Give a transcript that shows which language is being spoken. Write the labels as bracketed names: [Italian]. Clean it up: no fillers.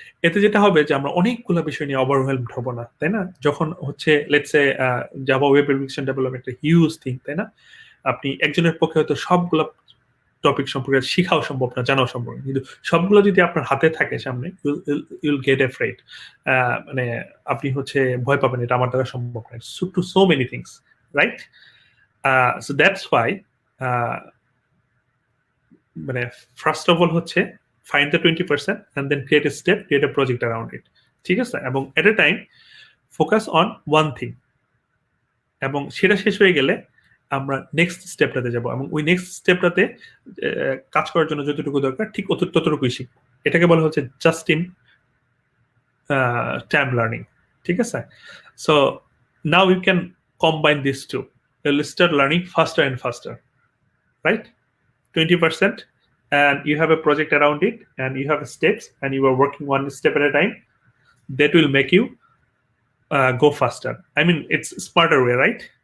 [Bangla] এতে যেটা হবে যে আমরা অনেকগুলো বিষয় নিয়ে ওভারওয়েলমড হব না, তাই না? যখন হচ্ছে [English] let's say [Bangla] Java web application development একটা [English] huge thing, [Bangla] তাই না? আপনি একজনের পক্ষে হয়তো সবগুলো টপিক সম্পর্কে শিখাও সম্ভব না, জানাও সম্ভব না, কিন্তু সবগুলো যদি আপনার হাতে থাকে সামনে, [English] You'll get afraid. [Bangla] মানে আপনি হচ্ছে ভয় পাবেন, এটা আমার দ্বারা সম্ভব না, [English] To so many things, right? So that's why [Bangla] মানে [English] first of all হচ্ছে find the 20% and then create a step, create a project around it, [Bangla] ঠিক আছে? এবং [English] at a time focus on one thing, [Bangla] এবং সেটা শেষ হয়ে গেলে আমরা নেক্সট স্টেপটাতে যাব, এবং ওই নেক্সট স্টেপটাতে কাজ করার জন্য যতটুকু দরকার ঠিক ততটুকুই শিখব। এটাকে বলা হচ্ছে [English] just in time learning, [Bangla] ঠিক আছে? [English] So now you can combine this two, you'll start learning faster and faster, right? 20% and you have a project around it and you have steps and you are working one step at a time, that will make you go faster. I mean, it's smarter way, right?